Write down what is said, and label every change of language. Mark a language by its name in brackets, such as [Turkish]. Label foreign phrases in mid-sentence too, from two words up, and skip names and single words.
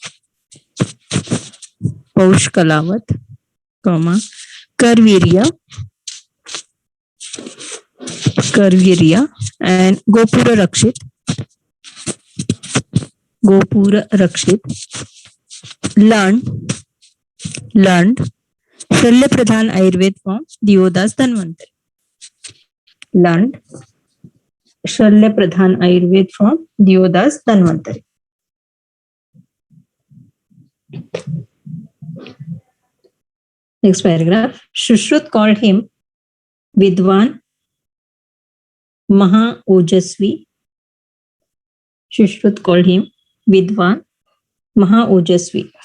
[English] Karvirya, and Gopura Rakshit learned Shalya Pradhan Ayurved from Diodas Dhanvantari. Learned Shalya Pradhan Ayurved from Diodas Dhanvantari. Next paragraph. Shushruth called him Vidwan Maha Ojasvi. Shushruth called him Vidwan Maha Ojasvi.